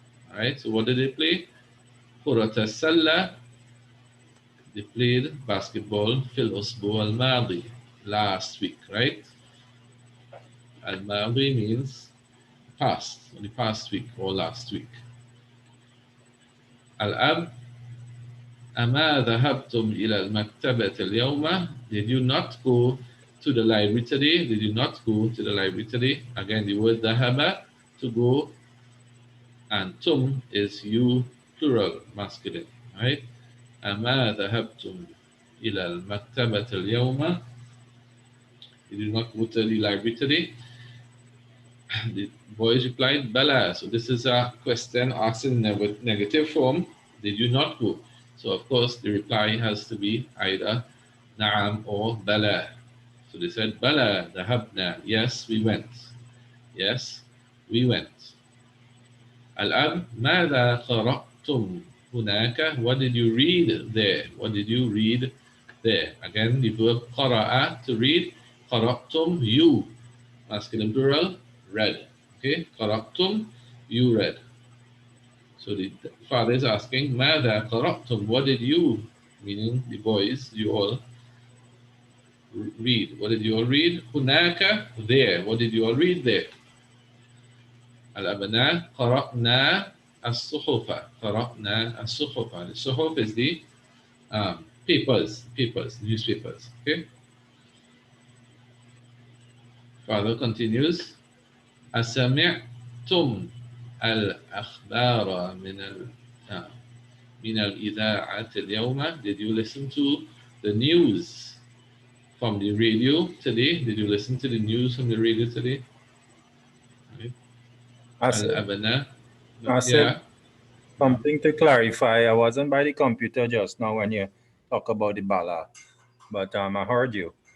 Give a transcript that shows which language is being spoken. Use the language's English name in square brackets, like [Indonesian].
[English] All right, so what did they play? [Arabic] كرة السلة, [English] they played basketball [Arabic] في الأسبوع الماضي, [English] last week, right? الماضي means past, the past week or last week. [Arabic] الأب أما ذهبتم إلى المكتبة اليوم? [English] Did you not go to the library today? Did you not go to the library today? Again, the word ذهب, to go, and tum is you, plural, masculine, right? [Arabic] أما ذهبتم إلى المكتبة اليوم? [English] Did you not go to the library today? The boys replied, Bala. So this is a question asked in negative form. Did you not go? So of course the reply has to be either Naam or Bala. So they said, [Arabic] Bala, dhahabna. [English] Yes, we went. Yes, we went. [Arabic] Al-Ab, ماذا قرأتم هناك? [English] What did you read there? What did you read there? Again, the verb قرأ, to read. قرأتم, you. Masculine plural, read. Okay, قرأتم, you read. So the father is asking, [Arabic] ماذا قرأتم? [English] What did you, meaning the boys, you all read? What did you all read? هناك, there. What did you all read there? [Arabic] الأبناء قرأنا الصحف. قرأنا الصحف. [English] The صحف is the papers, newspapers. Okay. Father continues. [Arabic] أسمعتم الأخبار من الإذاعة اليوم? [English] Did you listen to the news from the radio today? Did you listen to the news from the radio today? Right. I said, [Arabic] الأبناء. [English] I said Yeah. something to clarify. I wasn't by the computer just now when you talk about the bala, but I heard you.